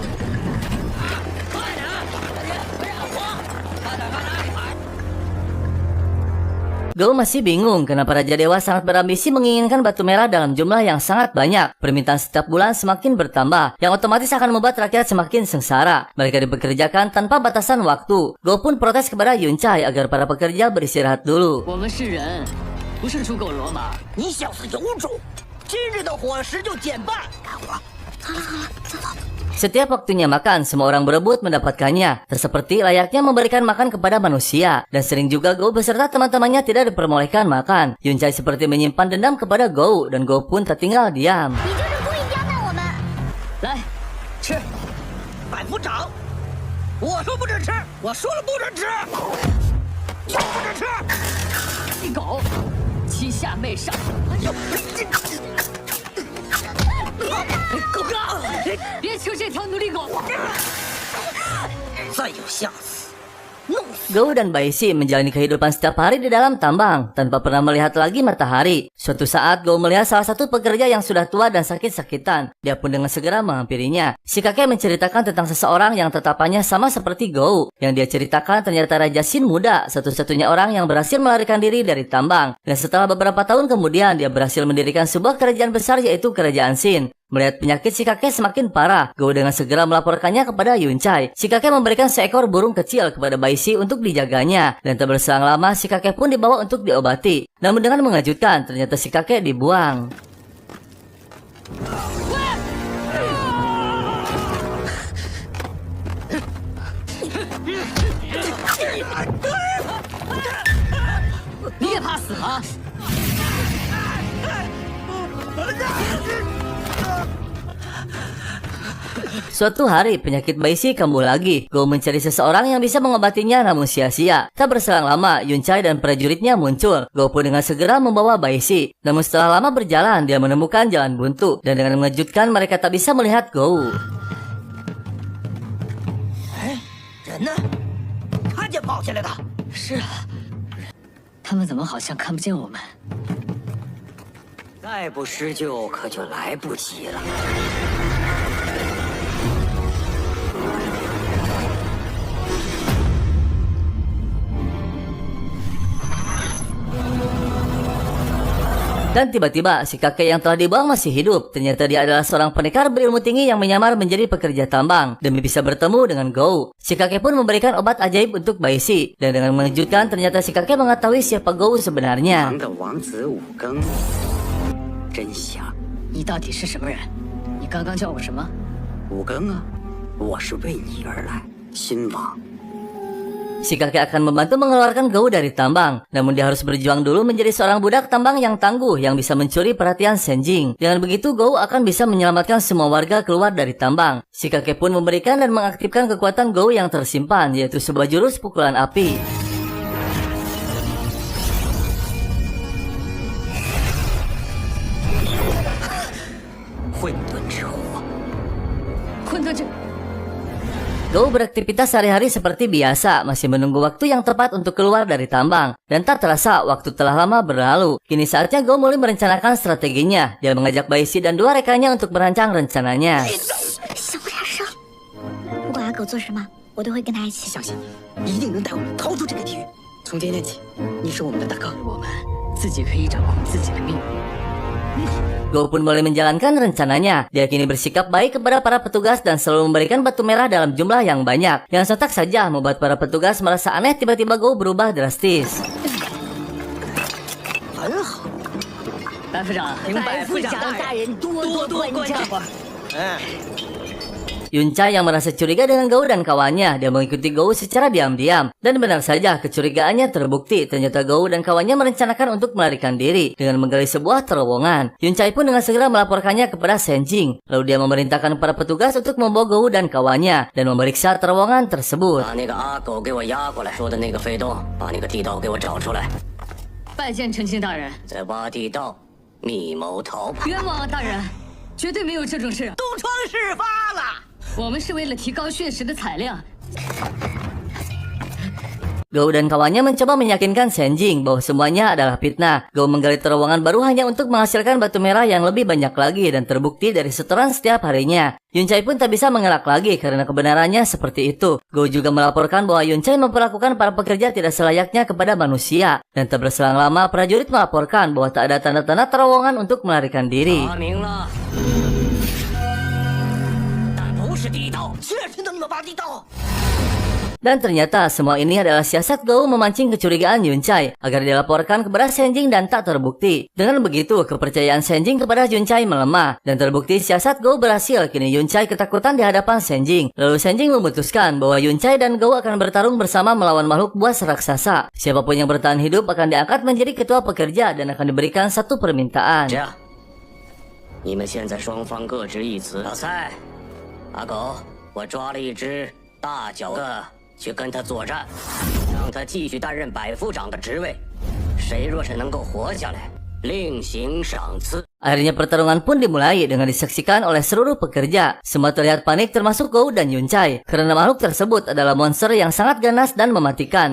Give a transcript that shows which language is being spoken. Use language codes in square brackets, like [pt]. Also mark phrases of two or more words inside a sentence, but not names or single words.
[id] Gou masih bingung kenapa Raja Dewa sangat berambisi menginginkan batu merah dalam jumlah yang sangat banyak. Permintaan setiap bulan semakin bertambah, yang otomatis akan membuat rakyat semakin sengsara. Mereka dipekerjakan tanpa batasan waktu. Gou pun protes kepada Yuncai agar para pekerja beristirahat dulu. [zh] 我们是人，不是猪狗骡马。你小子有种！今日的伙食就减半。干活。走了走了，走走。 [id] Setiap waktunya makan, semua orang berebut mendapatkannya. Seperti layaknya memberikan makan kepada manusia. Dan sering juga Gou beserta teman-temannya tidak diperbolehkan makan. Yuncai seperti menyimpan dendam kepada Gou, dan Gou pun tak tinggal diam. [zh] 你就是故意刁难我们。来，吃。百夫长，我说不准吃，我说了不准吃，就不准吃。你狗，欺下媚上！哎呦，狗哥，别求这条奴隶狗！再有下次，弄死！ [id] Gou dan Baishi menjalani kehidupan setiap hari di dalam tambang tanpa pernah melihat lagi matahari. Suatu saat Gou melihat salah satu pekerja yang sudah tua dan sakit-sakitan. Dia pun dengan segera menghampirinya. Si kakek menceritakan tentang seseorang yang tatapannya sama seperti Gou. Yang dia ceritakan ternyata Raja Shin muda, satu-satunya orang yang berhasil melarikan diri dari tambang. Dan setelah beberapa tahun kemudian dia berhasil mendirikan sebuah kerajaan besar yaitu Kerajaan Shin. Melihat penyakit si kakek semakin parah, Gou dengan segera melaporkannya kepada Yuncai. Si kakek memberikan seekor burung kecil kepada Baishi untuk dijaganya. Dan tak berselang lama, si kakek pun dibawa untuk diobati. Namun dengan mengejutkan, ternyata si kakek dibuang. [zh] 你也怕死吗？ [id] Suatu hari, penyakit Baishi kambuh lagi. Gou mencari seseorang yang bisa mengobatinya namun sia-sia. Tak berselang lama, Yuncai dan prajuritnya muncul. Gou pun dengan segera membawa Baishi. Namun setelah lama berjalan, dia menemukan jalan buntu. Dan dengan mengejutkan, mereka tak bisa melihat Gou. [zh] 人呢？看见跑下来的。是啊，他们怎么好像看不见我们？再不施救，可就来不及了。 [id] Dan tiba-tiba, si kakek yang telah dibuang masih hidup. Ternyata dia adalah seorang pendekar berilmu tinggi yang menyamar menjadi pekerja tambang demi bisa bertemu dengan Gou. Si kakek pun memberikan obat ajaib untuk Baishi. Dan dengan mengejutkan, ternyata si kakek mengetahui siapa Gou sebenarnya. [zh] 真香！你到底是什么人？你刚刚叫我什么？五更啊，我是为你而来，新王。 [id] si kakek akan membantu mengeluarkan Gou dari tambang. Namun dia harus berjuang dulu menjadi seorang budak tambang yang tangguh yang bisa mencuri perhatian Senjing. Dengan begitu Gou akan bisa menyelamatkan semua warga keluar dari tambang. Si kakek pun memberikan dan mengaktifkan kekuatan Gou yang tersimpan, yaitu sebuah jurus pukulan api. Gou beraktivitas sehari-hari seperti biasa, masih menunggu waktu yang tepat untuk keluar dari tambang. Dan tak terasa, waktu telah lama berlalu. Kini saatnya Gou mulai merencanakan strateginya. Dia mengajak Baishi dan dua rekannya untuk merancang rencananya. [zh] 小不点声，不管阿狗做什么，我都会跟他一起。相信你，一定能带我们逃出这个地狱。从今天起，你是我们的大哥，我们自己可以掌控自己的命运。 [id] Gou pun mulai menjalankan rencananya. Dia kini bersikap baik kepada para petugas dan selalu memberikan batu merah dalam jumlah yang banyak. Yang sontak saja membuat para petugas merasa aneh, tiba-tiba Gou berubah drastis. [zh] 很好，白副长，白副长大人多多关照。 [id] Yuncai yang merasa curiga dengan Gou dan kawannya, dia mengikuti Gou secara diam-diam. Dan benar saja, kecurigaannya terbukti. Ternyata Gou dan kawannya merencanakan untuk melarikan diri dengan menggali sebuah terowongan. Yuncai pun dengan segera melaporkannya kepada Senjing. Lalu dia memerintahkan para petugas untuk membawa Gou dan kawannya dan memeriksa terowongan tersebut. [zh] 把那个阿狗给我押过来，说的那个飞洞，把那个地道给我找出来。拜见丞相大人。在挖地道，密谋逃跑。冤枉啊，大人，绝对没有这种事。东窗事发了。我们是为了提高血石的采量。 [id] Gou dan kawannya mencoba meyakinkan Senjing bahwa semuanya adalah fitnah. Gou menggali terowongan baru hanya untuk menghasilkan batu merah yang lebih banyak lagi dan terbukti dari setoran setiap harinya. Yuncai pun tak bisa mengelak lagi karena kebenarannya seperti itu. Gou juga melaporkan bahwa Yuncai memperlakukan para pekerja tidak selayaknya kepada manusia. Dan tak berselang lama, prajurit melaporkan bahwa tak ada tanda-tanda terowongan untuk melarikan diri. [zh] 发明了，但不是地道。确实能挖地道。 [id] Dan ternyata semua ini adalah siasat Gou memancing kecurigaan Yuncai agar dilaporkan kepada Senjing dan tak terbukti. Dengan begitu, kepercayaan Senjing kepada Yuncai melemah dan terbukti siasat Gou berhasil. Kini Yuncai ketakutan di hadapan Senjing. Lalu Senjing memutuskan bahwa Yuncai dan Gou akan bertarung bersama melawan makhluk buas raksasa. Siapapun yang bertahan hidup akan diangkat menjadi ketua pekerja dan akan diberikan satu permintaan. [zh] 这样，你们现在双方各执一词。老蔡，阿狗，我抓了一只大脚的。去跟他作战，让他继续担任百夫长的职位。谁若是能够活下来，另行赏赐。 [id] Akhirnya pertarungan pun dimulai dengan disaksikan oleh seluruh pekerja. Semua terlihat panik termasuk Gou dan Yuncai karena makhluk tersebut adalah monster yang sangat ganas dan mematikan.